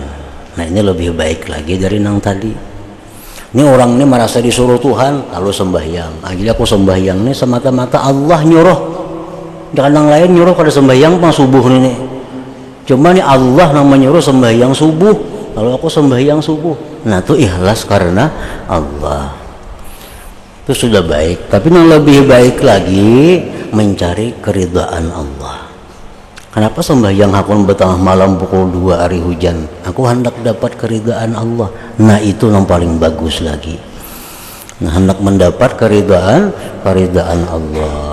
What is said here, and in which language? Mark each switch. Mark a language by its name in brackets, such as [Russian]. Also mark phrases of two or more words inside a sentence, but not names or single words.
[Indonesian] Nah, ini lebih baik lagi dari yang tadi. Ini orang ini merasa disuruh Tuhan lalu sembahyang. Jadi aku sembahyang ini semata-mata Allah nyuruh. Jangan yang lain nyuruh pada sembahyang pang subuh ini. Cuma nih Allah yang menyuruh sembahyang subuh, lalu aku sembahyang subuh. Nah, itu ikhlas karena Allah. Itu sudah baik. Tapi yang lebih baik lagi mencari keridhaan Allah. Kenapa sembahyang aku bertengah malam pukul 2 hari hujan? Aku hendak dapat keridhaan Allah. Nah, itu yang paling bagus lagi. Nah, hendak mendapat keridhaan Allah.